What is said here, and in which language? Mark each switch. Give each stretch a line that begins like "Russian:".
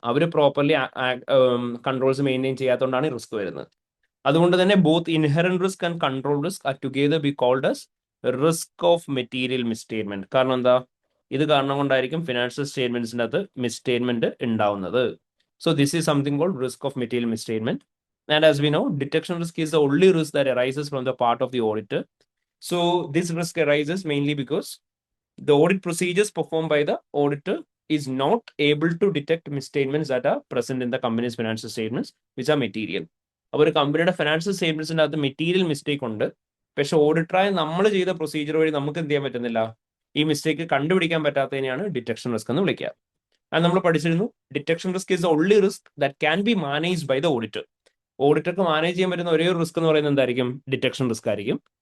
Malayalam: അവർ properly controls maintain ചെയ്യാത്തതുകൊണ്ടാണ് ഈ risk വരുന്നത്. അതുകൊണ്ട് തന്നെ
English: Both inherent risk and control risk are together be called as risk of material misstatement.
Malayalam: കാരണം എന്താ? ഇത് കാരണം കൊണ്ടായിരിക്കും ഫിനാൻഷ്യൽ സ്റ്റേറ്റ്മെന്റ്സിന്റെ അകത്ത് മിസ്സ്റ്റേറ്റ്മെന്റ് ഉണ്ടാവുന്നത്.
English: So this is something called risk of material misstatement. And as we know, detection risk is the only risk that arises from the part of the auditor. So this risk arises mainly because the audit procedures performed by the auditor is not able to detect misstatements that are present in the company's financial statements, which are material.
Malayalam: അപ്പോൾ ഒരു കമ്പനിയുടെ financial സ്റ്റേറ്റ്മെന്റ്സിന്റെ അകത്ത് material mistake ഉണ്ട്. പക്ഷെ ഓഡിറ്ററായി നമ്മൾ ചെയ്ത procedure വഴി നമുക്ക് എന്ത് ചെയ്യാൻ പറ്റുന്നില്ല, ഈ മിസ്റ്റേക്ക് കണ്ടുപിടിക്കാൻ പറ്റാത്തതിനെയാണ് ഡിറ്റക്ഷൻ റിസ്ക് എന്ന് വിളിക്കുക. അത് നമ്മൾ പഠിച്ചിരുന്നു.
English: Detection risk is the only risk that can be managed by the auditor.
Malayalam: ഓഡിറ്റർക്ക് manage ചെയ്യാൻ പറ്റുന്ന ഒരേ ഒരു റിസ്ക് എന്ന് പറയുന്നത് എന്തായിരിക്കും? ഡിറ്റക്ഷൻ റിസ്ക് ആയിരിക്കും.